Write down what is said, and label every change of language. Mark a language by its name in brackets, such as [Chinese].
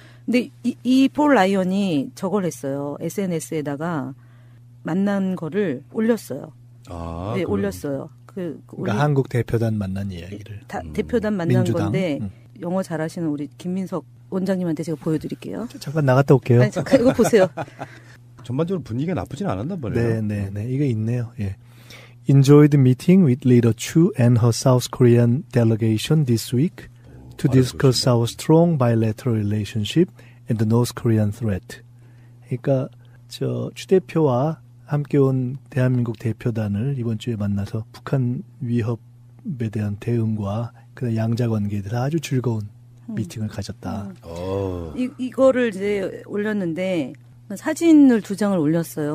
[Korean] 근데 이 폴 라이언이 저걸 했어요. SNS에다가 만난 거를 올렸어요. 네, 올렸어요. 그러니까 한국 대표단 만난 이야기를. 대표단 만난 민주당. 건데 영어 잘하시는 우리 김민석 원장님한테 제가 보여드릴게요. 잠깐 나갔다 올게요. 아니, 잠깐 이거 보세요. 전반적으로 분위기가 나쁘진 않았나 보네요. 네. 이게 있네요. 예. [English] Enjoyed meeting with Leader Chu and her South Korean delegation this week to discuss our strong bilateral relationship and the North Korean threat. [Korean] 그러니까 추 대표와 함께 온 대한민국 대표단을 이번 주에 만나서 북한 위협에 대한 대응과 그 양자 관계에 대해서 아주 즐거운 미팅을 가졌다. 이거를 이제 올렸는데 사진을 2장을 올렸어요.